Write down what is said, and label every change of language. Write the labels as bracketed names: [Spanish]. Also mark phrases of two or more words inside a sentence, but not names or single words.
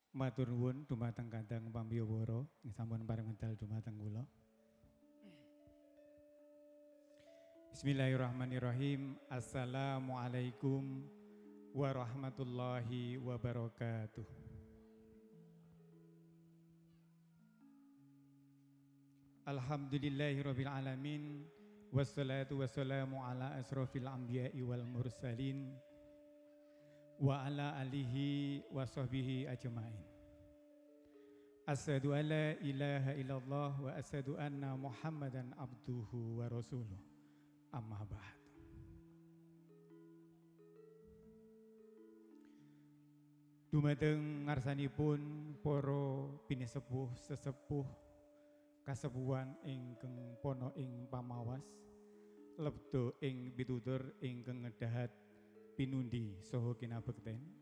[Javanese] matur nuwun dumateng Kadang Pambiyawara ing sampun pareng medal dumateng kula. [Arabic] بسم الله الرحمن الرحيم. السلام عليكم ورحمة الله وبركاته. الحمد لله رب العالمين والصلاة والسلام على أشرف الأنبياء والمرسلين وعلى آله وصحبه أجمعين. أشهد أن لا إله إلا الله وأشهد أن محمدا عبده ورسوله. أما بعد. [Javanese] Dumateng ngarsanipun para pinisepuh sesepuh kasepuhan ingkang pono ing pamawas lebdo ing pitutur ingkang ngedahat pinundi saha kinabekten.